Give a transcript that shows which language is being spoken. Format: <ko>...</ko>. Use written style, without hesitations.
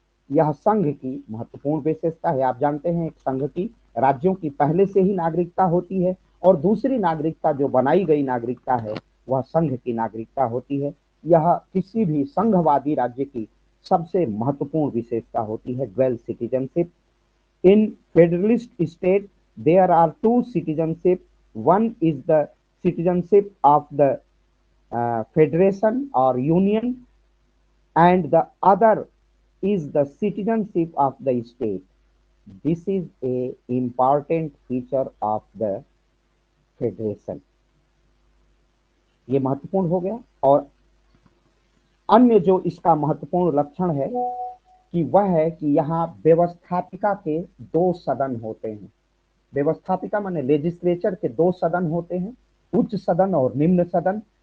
<hi>यह संघ की महत्वपूर्ण विशेषता है। आप जानते हैं संघ की, राज्यों की पहले से ही नागरिकता होती है और दूसरी नागरिकता जो बनाई गई नागरिकता है वह संघ की नागरिकता होती है। यह किसी भी संघवादी राज्य की सबसे महत्वपूर्ण विशेषता होती है, dwell citizenship.</hi> <en>In federalist state there are two citizenship. One is the citizenship of the federation or union, and the other is the citizenship of the state। This is a important feature of the federation।</en> <hi>ये महत्वपूर्ण हो गया। और अन्य जो इसका महत्वपूर्ण लक्षण है कि वह है कि यहाँ व्यवस्थापिका के दो सदन होते हैं। व्यवस्थापिका माने लेजिस्लेचर के दो सदन होते हैं, उच्च सदन और निम्न सदन।</hi>